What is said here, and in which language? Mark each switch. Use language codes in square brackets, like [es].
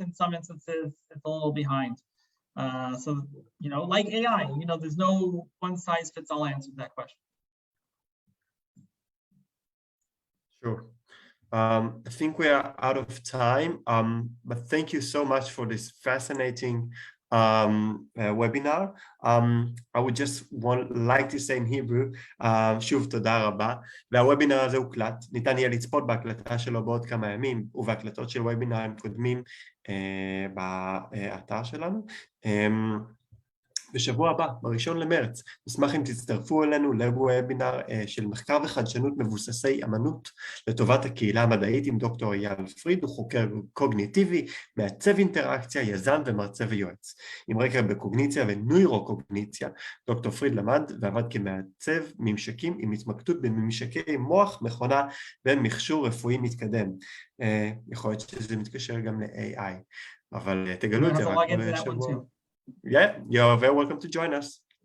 [en] In some instances, it's a little behind. So, like AI, there's no one-size-fits-all answer to that question. Sure. I think we are out of time, but thank you so much for this fascinating webinar. I would just like to say in Hebrew, [he] שוב תודה רבה, והוובינר הזה הוקלט, ניתן יהיה לצפות בהקלטה שלו בעוד כמה ימים, ובהקלטות של וובינרים קודמים באתר שלנו. בשבוע הבא, ב1 למרץ, נשמח אם תצטרפו אלינו לוובינר של מחקר וחדשנות מבוססי אמנות לטובת הקהילה המדעית עם דוקטור אייל פריד, הוא חוקר קוגניטיבי, מעצב אינטראקציה, יזם ומרצה ויועץ. עם רקע בקוגניציה ונוירוקוגניציה, דוקטור פריד למד ועבד כמעצב ממשקים עם התמקדות בממשקי מוח, מכונה ומכשור רפואי מתקדם. יכול להיות שזה מתקשר גם ל-AI, אבל תגלו את זה רק בשבוע. [en] Yeah, you're very welcome to join us.